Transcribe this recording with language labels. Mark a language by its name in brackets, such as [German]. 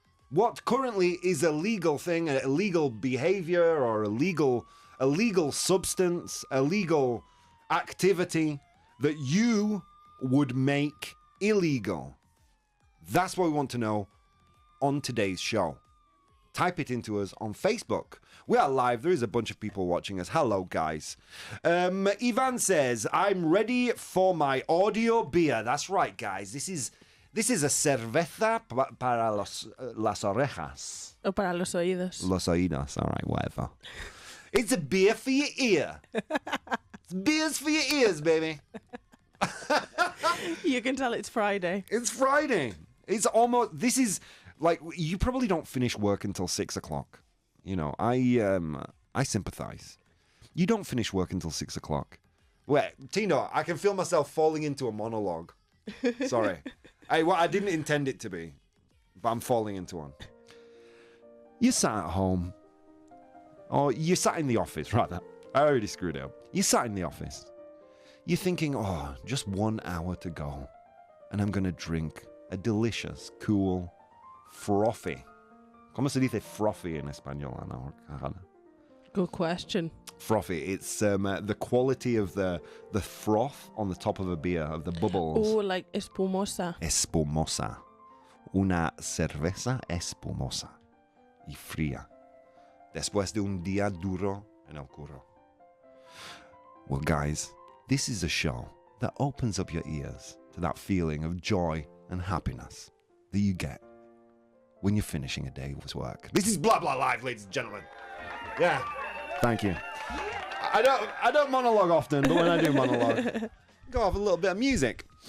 [English] What currently is a legal thing, an illegal behavior or illegal substance, a legal activity that you would make illegal? That's what we want to know on today's show. Type it into us on Facebook. We are live. There is a bunch of people watching us. Hello, guys. Ivan says, I'm ready for my audio beer. That's right, guys. This is a [Spanish] cerveza para las orejas. O para los oídos. Los oídos. [English] All right, whatever. It's a beer for your ear. It's beers for your ears, baby. You can tell it's Friday. It's Friday. It's almost, this is like, you probably don't finish work until 6 o'clock. You know, I sympathize. You don't finish work until 6 o'clock. Wait, Tino, I can feel myself falling into a monologue. Sorry. I didn't intend it to be, but I'm falling into one. You sat at home, or you sat in the office, rather. I already screwed it up. You sat in the office. You're thinking, oh, just 1 hour to go, and I'm going to drink a delicious, cool, frothy. [Spanish] ¿Cómo se dice frothy in español, Ana? [English] Good question. Frothy. It's the quality of the froth on the top of a beer, of the bubbles. Oh, like espumosa. [Spanish] Espumosa. Una cerveza espumosa. Y fría. Después de un día duro en el curro. [English] Well, guys, this is a show that opens up your ears to that feeling of joy and happiness that you get when you're finishing a day's work. This is Blah Blah Live, ladies and gentlemen. Yeah, thank you. I don't monologue often, but when I do monologue, go off a little bit of music.